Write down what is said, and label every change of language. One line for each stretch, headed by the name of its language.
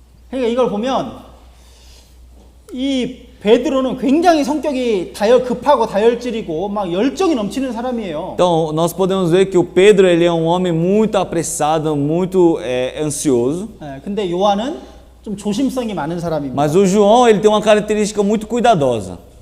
Korean: 그러니까 이걸 보면 이 베드로는 굉장히 성격이 급하고 다혈질이고 막 열정이 넘치는 사람이에요.
Portuguese: Então nós podemos ver que o Pedro ele é um homem muito apressado, muito ansioso.
Korean: 네, 근데 요한은 좀 조심성이 많은 사람입니다.
Portuguese: Mas o João ele tem uma característica muito cuidadosa.